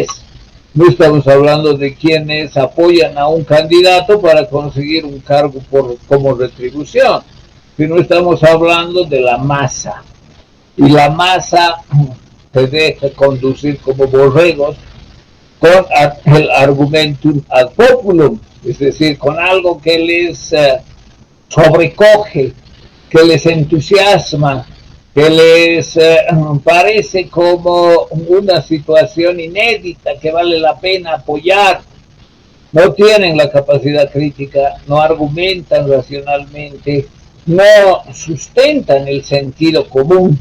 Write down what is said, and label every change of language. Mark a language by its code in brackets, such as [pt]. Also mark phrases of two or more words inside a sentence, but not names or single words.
[es] No estamos hablando de quienes apoyan a un candidato para conseguir un cargo como retribución, sino estamos hablando de la masa. Y la masa se deja conducir como borregos con el [la] argumentum ad populum, [es] es decir, con algo que les sobrecoge, que les entusiasma, que les parece como una situación inédita que vale la pena apoyar. No tienen la capacidad crítica, no argumentan racionalmente, no sustentan el sentido común.